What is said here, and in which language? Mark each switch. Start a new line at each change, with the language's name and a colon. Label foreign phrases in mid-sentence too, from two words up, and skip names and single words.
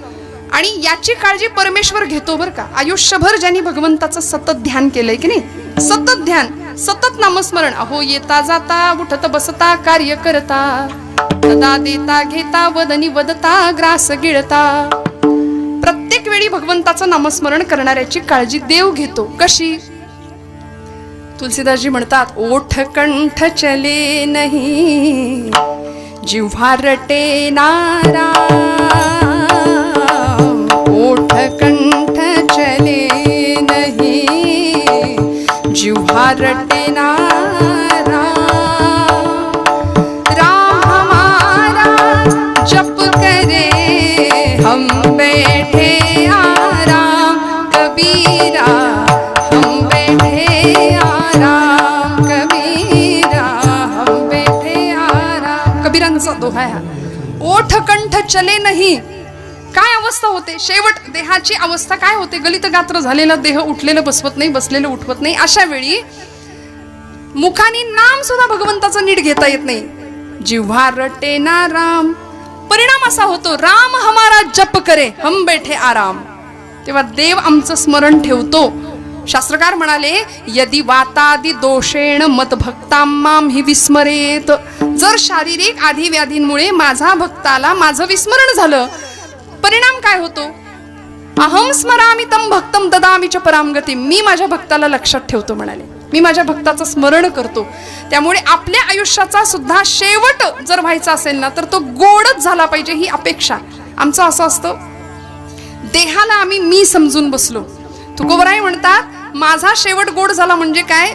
Marathi: आणि याची काळजी परमेश्वर घेतो बरं का. आयुष्यभर ज्यांनी भगवंताचं सतत ध्यान केलंय की नाही, सतत ध्यान, सतत नामस्मरण. अहो येता जाता उठत बसता कार्य करता, सदा देता घेता वदनी वदता ग्रास गिळता. प्रत्येक वेळी भगवंताचं नामस्मरण करणाऱ्याची काळजी देव घेतो. कशी? तुलसीदासजी म्हणतात
Hindi: ओठ कंठ चले नहीं जिव्हा रटे नाराम. ओठ कंठ चले नहीं जिव्हा रटे नाराम. राम हमारा जप करे हम बैठे आराम. कबीरा हम बैठे आराम. कबीरा हम बैठे आराम.
Marathi: कबीरांचा दोहा आहे हा.
Hindi: ओठ कंठ चले
Marathi: नाही. काय अवस्था होते? शेवट देहाची अवस्था काय होते? गलित गात्र झालेला देह उठलेलं बसवत नाही, बसलेलं उठवत नाही. अशा वेळी मुखाने नाम सुद्धा भगवंताचं नीट घेता येत नाही.
Hindi: जिव्हा रटे ना राम.
Marathi: परिणाम असा होतो
Hindi: राम हमारा जप करे हम बैठे आराम.
Marathi: तेव्हा देव आमचं स्मरण ठेवतो. शास्त्रकार म्हणाले
Sanskrit: यदि वातादि दोषेण मत भक्तां माम हि विस्मरेत.
Marathi: जर शारीरिक आधी व्याधींमुळे माझा भक्ताला माझं विस्मरण झालं, परिणाम काय होतो?
Sanskrit: अहम स्मरामि तम भक्तम ददामि च पराम गती.
Marathi: मी माझ्या भक्ताला लक्षात ठेवतो म्हणाले, मी माझ्या भक्ताचं स्मरण करतो. त्यामुळे आपल्या आयुष्याचा सुद्धा शेवट जर व्हायचा असेल ना तर तो गोडच झाला पाहिजे ही अपेक्षा. आमचं असं असतं, देहाला आम्ही मी समजून बसलो. तुकोबराय म्हणतात माझा शेवट गोड झाला म्हणजे काय?